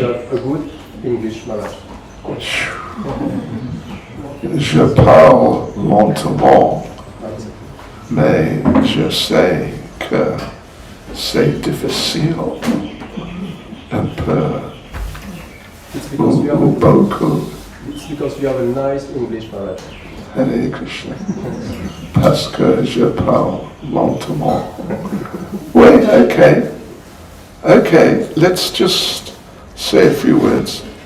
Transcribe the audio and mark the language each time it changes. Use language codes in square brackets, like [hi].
[en] You have a good English knowledge. [fr] Je parle lentement, mais je sais que c'est difficile, un peu, ou beaucoup. [en] It's because you have a nice English knowledge. [sa] Hare Krishna. [fr] Parce que je parle lentement. [en] Wait, okay. Okay, let's just say a few words.